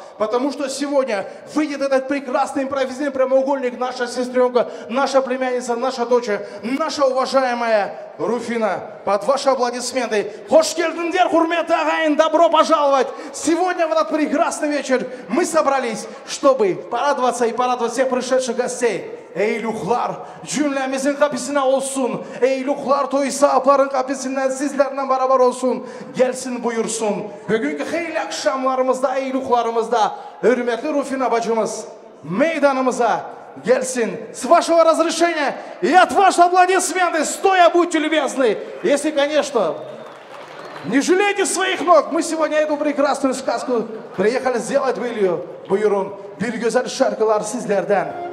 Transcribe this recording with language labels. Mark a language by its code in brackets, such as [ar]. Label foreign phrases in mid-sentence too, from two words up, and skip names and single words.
[ru] Потому что сегодня выйдет этот прекрасный импровизированный прямоугольник, наша сестренка, наша племянница, наша дочь, наша уважаемая Руфина. Под ваши аплодисменты. [kk] Хош келдиндер, хурметті ағайын, [ru] добро пожаловать. Сегодня в этот прекрасный вечер мы собрались, чтобы порадоваться и порадовать всех пришедших гостей. [tr] Eyluklar cümlemizin kapısına olsun. Eyluklar toy sahapların kapısından sizlerle beraber olsun. Gelsin buyursun. Bugünkü hayırlı akşamlarımızda, eyluklarımızda hürmetli Rufina bacımız meydanımıza gelsin. [ru] С вашего разрешения и от ваших аплодисменты стоя будьте любезны. Если, конечно, не жалейте своих ног. Мы сегодня эту прекрасную сказку приехали сделать былью. [tr] Buyurun bir güzel şarkılar sizlerden.